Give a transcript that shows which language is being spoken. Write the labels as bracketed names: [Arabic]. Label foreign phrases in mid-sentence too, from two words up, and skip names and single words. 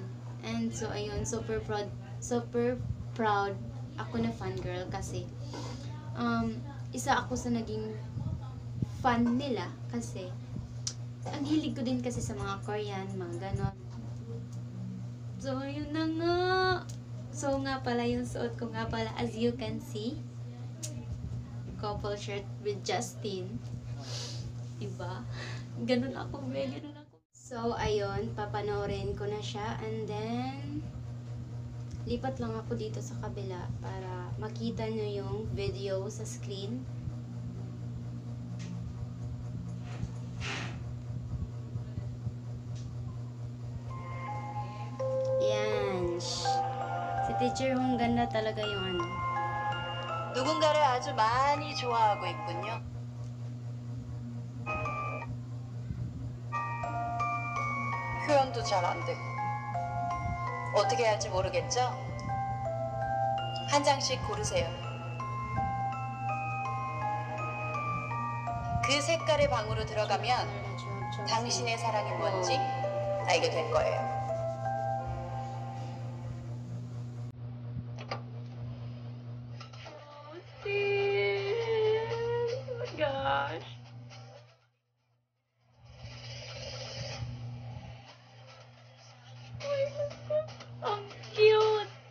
[Filipino] And so ayun, [English] super proud [Filipino] ako na fangirl kasi isa ako sa naging fan nila kasi ang hilig ko din kasi sa mga Korean, mga ganon. So yun na nga. So nga pala yung suot ko nga pala, [English] as you can see, couple shirt with Justin. [Filipino] Diba? Ganon ako, ganon ako. So ayun, papanoorin ko na siya [English] and then [Filipino] lipat lang ako dito sa kabila para makita nyo yung video sa screen. Yan. Si Teacher Hong, ganda talaga yung ano. [Korean] 누군가를 아주 많이 좋아하고 있군요. 표현도 잘 안 되고 어떻게 할지 모르겠죠? 한 장씩 고르세요. 그 색깔의 방으로 들어가면 당신의 사랑이 뭔지 알게 될 거예요. [English] Gosh. [Filipino] Ang cute.